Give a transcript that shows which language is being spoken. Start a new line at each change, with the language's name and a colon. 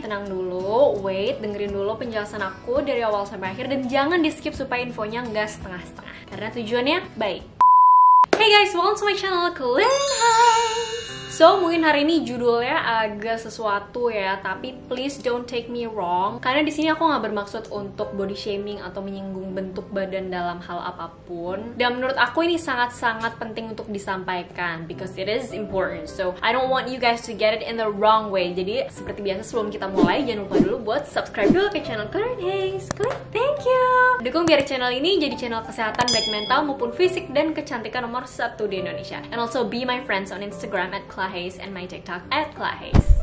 Indonesian: Tenang dulu, wait, dengerin dulu penjelasan aku dari awal sampai akhir dan jangan di skip supaya infonya nggak setengah-setengah karena tujuannya baik.
English: Hey guys, welcome to my channel Clarin Highs.
Indonesian: So, mungkin hari ini judulnya agak sesuatu ya, tapi
English: please don't take me wrong.
Indonesian: Karena di sini aku nggak bermaksud untuk body shaming atau menyinggung bentuk badan dalam hal apapun. Dan menurut aku ini sangat-sangat penting untuk disampaikan
English: because it is important. So, I don't want you guys to get it in the wrong way.
Indonesian: Jadi, seperti biasa sebelum kita mulai, jangan lupa dulu buat subscribe dulu ke channel Clarin Highs.
English: Thank you.
Indonesian: Dukung biar channel ini jadi channel kesehatan baik mental maupun fisik dan kecantikan nomor 1 di Indonesia.
English: And also be my friends on Instagram @clahays and my TikTok @clahays.